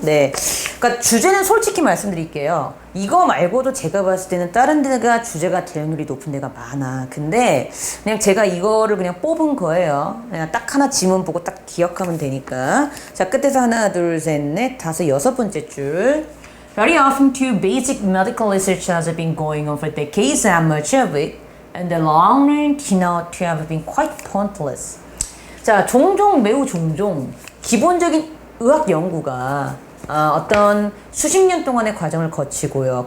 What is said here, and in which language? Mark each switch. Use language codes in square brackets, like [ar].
[ko] 네, 그러니까 주제는 솔직히 말씀드릴게요. 이거 말고도 제가 봤을 때는 다른 데가 주제가 대응률이 높은 데가 많아. 근데 그냥 제가 이거를 그냥 뽑은 거예요. 그냥 딱 하나 지문 보고 딱 기억하면 되니까. 자, 끝에서 하나, 둘, 셋, 넷, 다섯, 여섯 번째 줄. [en] Very often too, basic medical research has been going on for decades and much of it and the long run turned out to have been quite pointless. [ko] 자, 매우 종종 기본적인 의학 연구가 어떤 수십 년 동안의 과정을 거치고요.